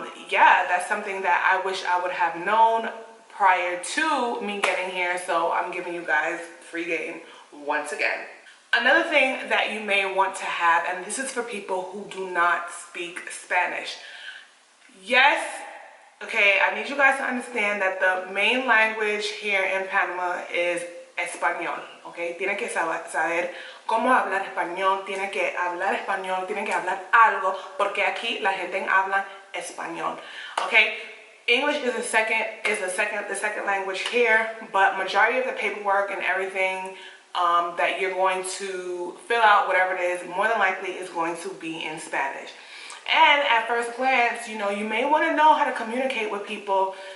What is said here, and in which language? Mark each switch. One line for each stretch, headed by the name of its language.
English: Yeah, that's something that I wish I would have known prior to me getting here, so I'm giving you guys free game once again. Another thing that you may want to have, and this is for people who do not speak Spanish. Yes, okay, I need you guys to understand that the main language here in Panama is español, okay?
Spanish: Tiene que saber cómo hablar español, tiene que hablar español, tiene que hablar algo, porque aquí la gente habla español, okay?
English: English is the second language here, but majority of the paperwork and everything that you're going to fill out, whatever it is, more than likely is going to be in Spanish. And at first glance, you may want to know how to communicate with people.